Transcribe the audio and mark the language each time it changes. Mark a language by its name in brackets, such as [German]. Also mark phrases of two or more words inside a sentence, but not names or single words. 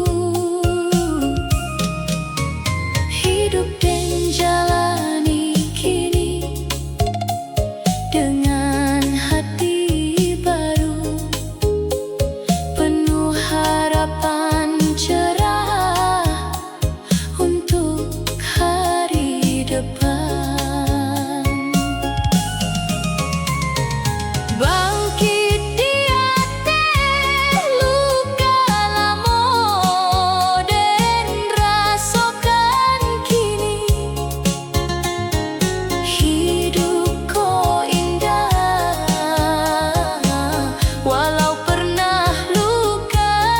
[Indonesian] Hidup dan jalani kini dengan hati baru, penuh harapan cerah untuk hari depan. [Minangkabau] Bangkit diete luka lamo dan rasakan kini hidup ko indah walau pernah luka.